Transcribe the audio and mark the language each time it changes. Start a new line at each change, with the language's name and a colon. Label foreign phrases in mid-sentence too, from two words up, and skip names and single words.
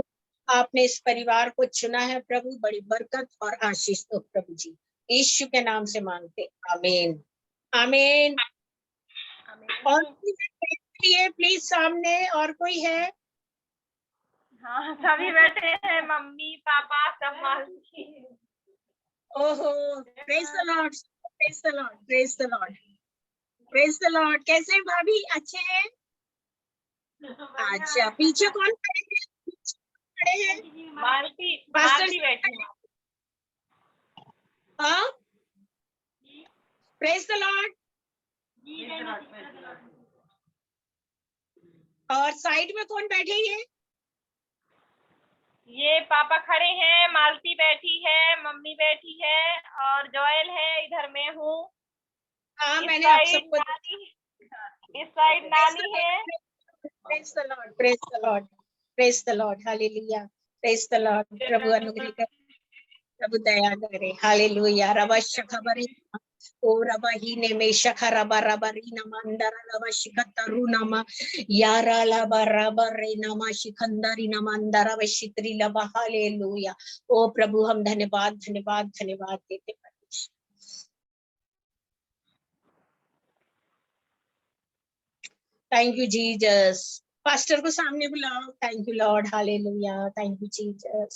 Hindi: आपने इस परिवार को चुना है प्रभु, बड़ी बरकत और आशीष दो प्रभु जी, यीशु के नाम से मांगते, आमीन, आमीन। और प्लीज सामने और कोई है? हाँ, सभी बैठे हैं, मम्मी पापा सब मालती। ओहो,
English: Praise the Lord, praise the Lord, praise the Lord, praise the Lord.
Hindi: कैसे हैं भाभी? अच्छे हैं? अच्छा, पीछे कौन खड़े हैं? खड़े हैं मालती पास्टर मालती बैठी है। हाँ,
English: praise the Lord.
Hindi: और साइड में कौन बैठे हैं? ये पापा खड़े हैं, मालती बैठी है, मम्मी बैठी है और जॉयल है, इधर मैं हूँ। हाँ, इस मैंने आप साइड सबको नानी, इस साइड नानी है।
English: Praise the Lord, praise the Lord, praise the Lord, hallelujah, praise the Lord.
Hindi: प्रभु अनुग्रह करे, प्रभु दया करे, हालेलुया। रवश खबर ओ रबा ही ने में शखा रबा रबा री नमा अंदर रबा शिखतरु नमा यारा लबा रबा रे नमा शिखंदरी नमा अंदर रबा शित्री लबा, हालेलुया। ओ प्रभु हम धन्यवाद धन्यवाद धन्यवाद देते हैं।
English: Thank you Jesus.
Hindi: पास्टर को सामने बुलाओ।
English: Thank you Lord, hallelujah, thank you Jesus.